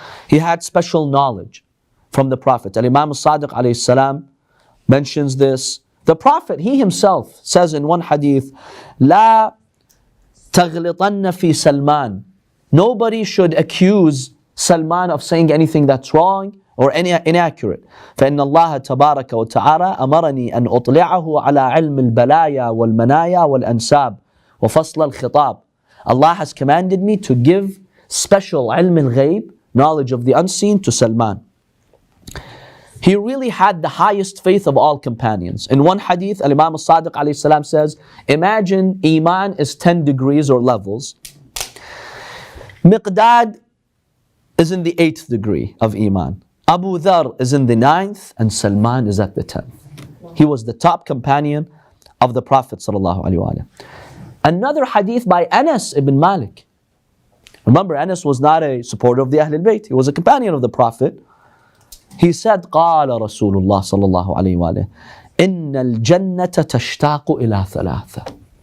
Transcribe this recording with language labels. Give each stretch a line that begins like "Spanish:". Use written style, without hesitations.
English: He had special knowledge from the Prophet. Al-Imam al-Sadiq alayhi salam mentions this. The Prophet, he himself says in one hadith,
Arabic: لا تغلطن في سلمان.
English: Nobody should accuse Salman of saying anything that's wrong or inaccurate.
Arabic: فإن الله تبارك وتعالى أمرني أن أطلعه على علم البلايا والمنايا والأنساب وفصل الخطاب.
English: Allah has commanded me to give special ilm al-ghayb, knowledge of the unseen, to Salman. He really had the highest faith of all companions. In one hadith, Al-Imam al-Sadiq alayhi salam says, imagine Iman is 10 degrees or levels. Miqdad is in the 8th degree of Iman. Abu Dhar is in the 9th, and Salman is at the 10th. He was the top companion of the Prophet sallallahu alaihi wasallam. Another hadith by Anas ibn Malik. Remember, Anas was not a supporter of the Ahlul Bayt. He was a companion of the Prophet. He said,
Arabic: قال رسول الله صلى الله عليه وآله إن الجنة تشتاق إلى ثلاثة.